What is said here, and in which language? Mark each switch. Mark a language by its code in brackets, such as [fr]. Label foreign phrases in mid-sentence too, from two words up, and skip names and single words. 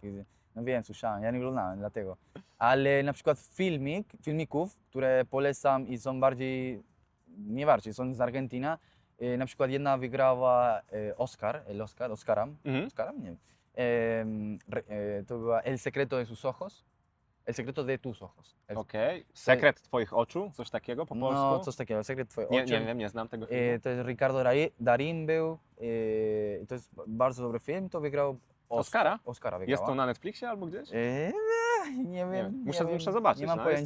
[pl] No wiem, słyszałem, ja nie oglądałem dlatego. Ale na przykład filmików, które polecam i są nie bardziej, są z Argentyny. Na przykład jedna wygrała Oscarem, Mhm. Nie wiem. To była El secreto de sus ojos. El secreto de tus ojos. Okej. Sekret twoich oczu, coś takiego po polsku? No, coś takiego, sekret twoich nie, oczu. nie wiem, nie znam tego filmu. To jest Ricardo Darín był. To jest bardzo dobry film, to wygrał Oscara? Oscara wygrała. Jest to na Netflixie albo gdzieś? Nie wiem, Muszę zobaczyć, nie mam no, jestem